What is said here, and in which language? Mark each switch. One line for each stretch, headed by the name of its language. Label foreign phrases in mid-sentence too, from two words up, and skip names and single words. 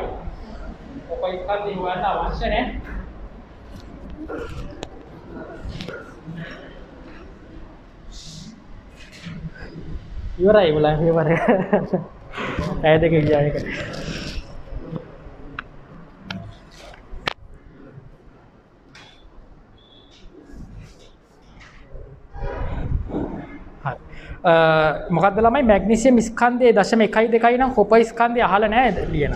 Indonesian: Pokoknya sekarang warna awasnya nih. Ibarat bulan Februari. Ada kegiatan kan.
Sinhala: මොකක්ද ළමයි මැග්නීසියම් ස්කන්ධයේ 0.1 නම් කොපර් ස්කන්ධය අහලා නැහැ ලියන.